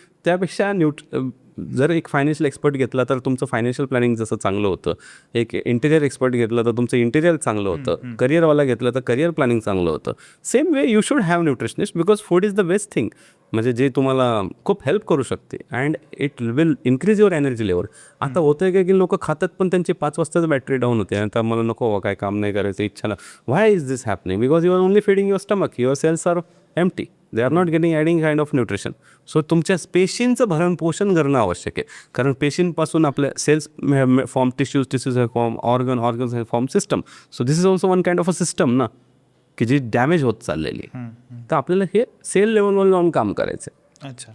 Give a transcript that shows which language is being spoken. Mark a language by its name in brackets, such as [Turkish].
[Marathi] त्यापेक्षा जर एक फायनान्शियल एक्सपर्ट घेतला तर तुमचं फायनान्शियल प्लॅनिंग जसं चांगलं होतं, एक इंटिरियर एक्सपर्ट घेतलं तर तुमचं इंटिरियर चांगलं होतं, करिअरवाला घेतलं तर करिअर प्लॅनिंग चांगलं होतं. [English] same way you should have nutritionist, because food is the best thing, [Marathi] म्हणजे जे तुम्हाला खूप हेल्प करू शकते [English] And it will increase your energy level. [Marathi] आता होतं आहे की लोक खातात पण त्यांची 5 वाजताच बॅटरी डाऊन होते, आता मला नको काय काम नाही करायचं, इच्छा ना. [English] Why is this happening? Because you are only feeding your stomach, your cells are empty, they are not getting adding kind of nutrition. [Marathi] So तुमच्या पेशींचं भरण पोषण करणं आवश्यक आहे, कारण पेशींपासून आपल्या cells form, tissues form, organs form system. [English] so this is also one kind of a system ना, [Marathi] की जी डॅमेज होत चाललेली. तर आपल्याला हे सेल लेवलवर जाऊन काम करायचं आहे. अच्छा.